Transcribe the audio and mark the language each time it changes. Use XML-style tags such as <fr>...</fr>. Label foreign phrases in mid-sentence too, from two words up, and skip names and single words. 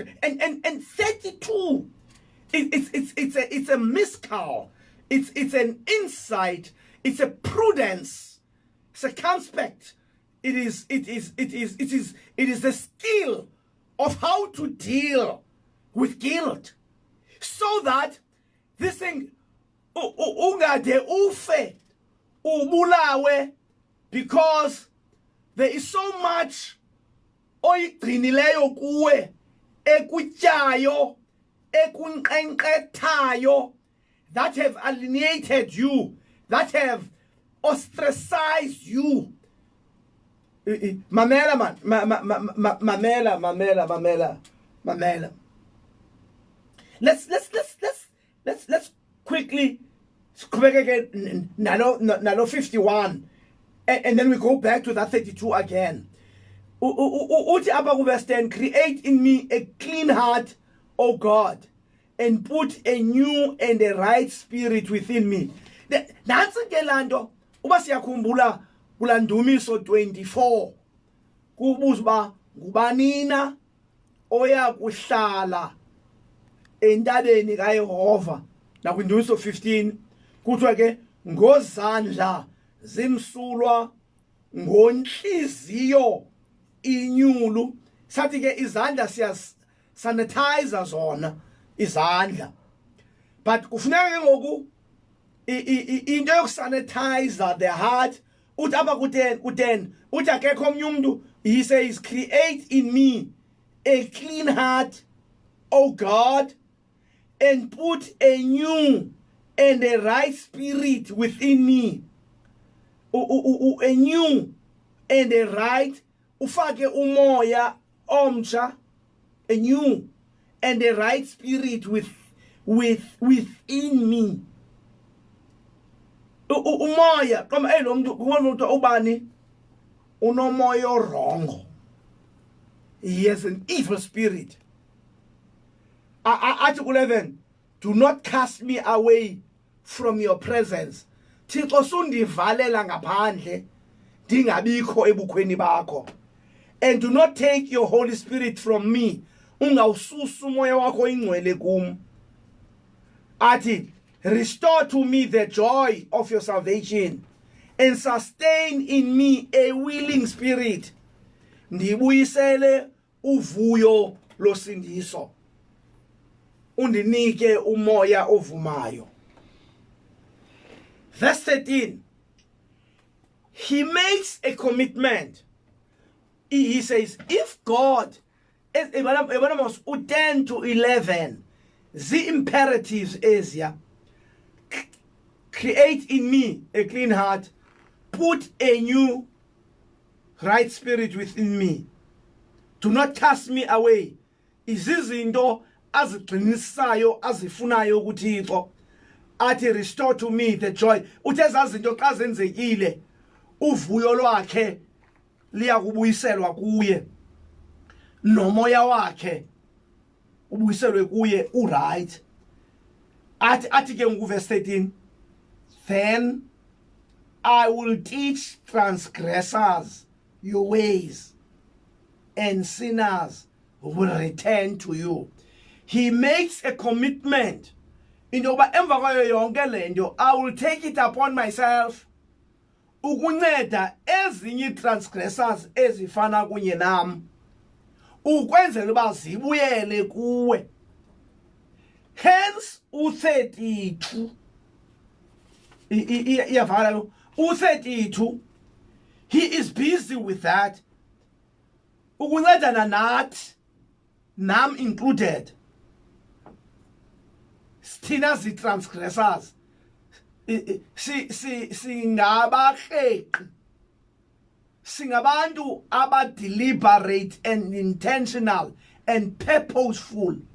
<en>And 32, it's a miscal, it's an insight, it's a prudence, circumspect. It is the skill of how to deal with guilt, so that this thing</en> <xh>ungade ufe ubulawe,</xh> <en>because there is so much</en> <xh>oyigcinileyo kuwe ekutyayo ekunqenqethayo</xh> <en>that have alienated you, that have ostracized you.</en> <xh>Mamela man, mamela.</xh> <en>Let's quickly back again. Nalo 51, and then we go back to that 32 again.</en> <xh>Uti apa</xh> <en>verse 10, create in me a clean heart, O God, and put a new and a right spirit within me.</en> <xh>Nansi ke lanto uba siyakhumbula kulandumiso 24 kubuzwa ngubanina oya kuhlala entabeni kaYehova. Nakwindumiso 15 kuthiwa ke ngozandla zimsulwa ngonhliziyo inyulu. Sathi ke izandla siyas sanitizer zona izandla, but kufuneka ke ngoku into yokusanitizer</xh> <en>the heart.</en> <xh>Uthi apha ku10 uthi akekho omnye umuntu,</xh> <en>he says, create in me a clean heart, O God, and put a new and a right spirit within me. A new and a right,</en> <xh>ufake umoya omsha,</xh> <en>a new and a right spirit within me.</en> <xh>Umoya kama lo muntu umuntu ubani unomoya wrong.</xh> <en>He has an evil spirit. Article 11, do not cast me away from your presence.</en> <xh>Thixo sundivalela ngaphandle ndingabikho ebukhweni bakho.</xh> <en>And do not take your Holy Spirit from me.</en> <xh>Ungawususa umoya wakho ingcwele kum. Athi,</xh> <en>restore to me the joy of your salvation and sustain in me a willing spirit.</en> <xh>Ndibuyisele uvuyo losindiso. Undinike umoya ovumayo.</xh> <en>Verse 13. He makes a commitment. He says, if God 10 to 11</en> <xh>zii-imperatives eziya.</xh> <en>Create in me a clean heart, put a new right spirit within me, do not cast me away.</en> <xh>Izizinto azigcinisayo azifunayo kuThixo.</xh> <en>Athi restore to me the joy.</en> <xh>Uthe ezazinto xa zenzekile uvuyo lwakhe liyakubuyiselwa kuye, nomoya wakhe ubuyiselwe kuye uright. Athi ke ngokuverse 13,</xh> <en>then I will teach transgressors your ways, and sinners will return to you. He makes a commitment.</en> <xh>Indoba emva kwayo yonke lento,</xh> <en>I will take it upon myself</en> <xh>ukunceda ezinye transgressors ezifana kunye nam, ukwenzela uba zibuyele kuwe. Hence u32 iyavakala u32,</xh> <en>he is busy with that,</en> <xh>ukuncedana nathi, nam included, thina zi-transgressors. Singabakreki, singabantu aba-</xh> <en>deliberate and intentional and purposeful</en>